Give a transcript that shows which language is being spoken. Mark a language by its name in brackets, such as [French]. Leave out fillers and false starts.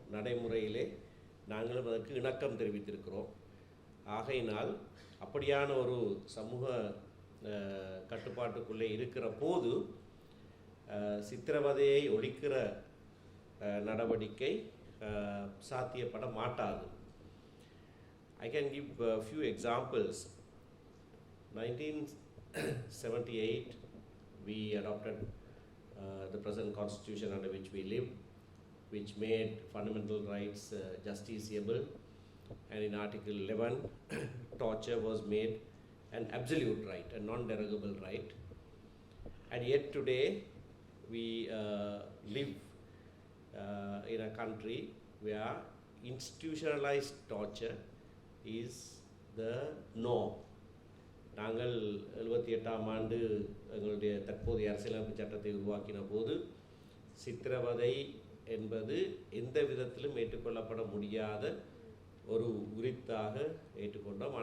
[Tamil] நடைமுறையிலே நாங்களும் அதற்கு இணக்கம் தெரிவித்திருக்கிறோம். ஆகையினால் அப்படியான ஒரு சமூக கட்டுப்பாட்டுக்குள்ளே இருக்கிற போது சித்திரவதையை ஒழிக்கிற நடவடிக்கை சாத்தியப்பட மாட்டாது. [English] I can give a few examples. 1978, we adopted the present constitution under which we live, which made fundamental rights justiciable, and in Article 11, torture was made an absolute right, a non-derogable right. And yet today, we live in a country where institutionalized torture is the norm. [Tamil] நாங்கள் 78ஆம் ஆண்டு எங்களுடைய தற்போதைய அரசியலமைப்பு சட்டத்தை உருவாக்கின போது சித்திரவதை என்பது எந்த விதத்திலும் ஏற்றுக்கொள்ளப்பட முடியாத ஒரு உரித்தாக ஏற்றுக்கொண்டோம்.